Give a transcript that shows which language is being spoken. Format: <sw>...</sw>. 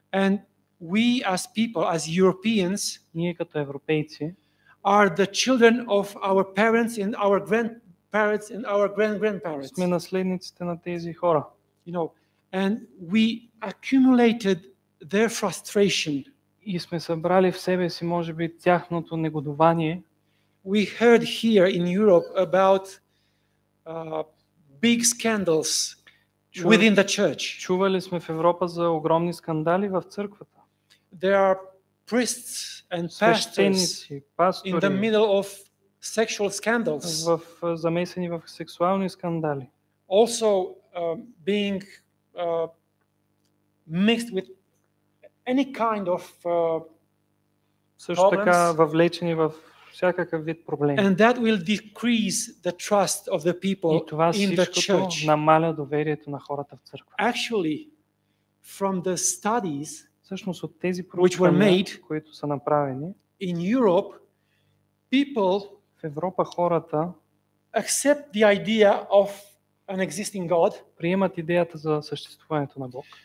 <en>And we as people, as Europeans,</en> <bg>Ние като европейци</bg> <en>are the children of our parents and our grandparents and our grandparents.</en> <bg>сме наследниците на тези хора.</bg> <en>You know, and we accumulated their frustration.</en> <bg>И сме събрали в себе си, може би, тяхното негодование.</bg> <en>We heard here in Europe about big scandals within the church.</en> <bg>Чували сме в Европа за огромни скандали в църквата.</bg> <en>There are priests and pastors</en> <bg>Свещеници,</bg> <en>in the</en> <bg>пастори</bg> <en>middle of sexual scandals.</en> <bg>замесени в сексуални скандали.</bg> <en>Also being mixed with any kind of</en> <bg>Също така</bg> <en>problems.</en> <bg>въвлечени в всякакъв вид проблеми.</bg> <en>And that will decrease the trust of the people</en> <bg>И това</bg> <en>in the</en> <bg>всичкото</bg> <en>church.</en> <bg>намаля доверието на хората в църква.</bg> <en>Actually, from the studies</en> <bg>Всъщност от тези</bg> <en>were</en> <bg>проучвания,</bg> <en>made,</en> <bg>които са направени,</bg> <en>in Europe, people</en> <bg>в Европа хората</bg> <en>accept the idea of an existing God,</en> <bg>приемат идеята за съществуването на Бог,</bg>